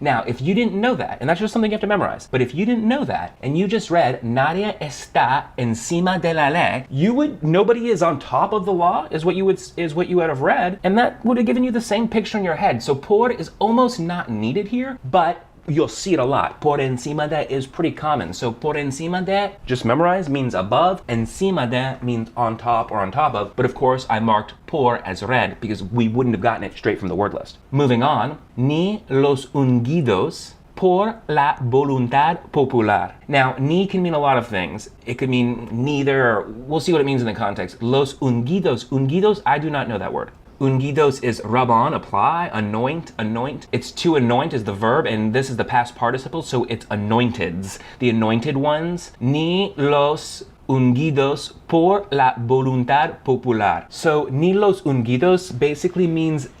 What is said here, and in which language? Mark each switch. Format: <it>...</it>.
<en>Now, if you didn't know that, and that's just something you have to memorize, but if you didn't know that and you just read</en> <es>nadie está encima de la ley,</es> <en>nobody is on top of the law is what you would have read, and that would have given you the same picture in your head. So por is almost not needed here, but you'll see it a lot.</en> <es>Por encima de</es> <en>is pretty common. So</en> <es>por encima de,</es> <en>just memorize, means above. Encima de means on top or on top of. But of course, I marked por as red because we wouldn't have gotten it straight from the word list. Moving on,</en> <es>ni los ungidos por la voluntad popular.</es> <en>Now, ni can mean a lot of things. It could mean neither. We'll see what it means in the context.</en> <es>Los ungidos.</es> <en>Ungidos, I do not know that word. Ungidos is rub on, apply, anoint. It's to anoint is the verb, and this is the past participle, so it's anointeds. The anointed ones.</en> <es>Ni los ungidos por la voluntad popular. So, ni los ungidos</es> <en>basically means</en>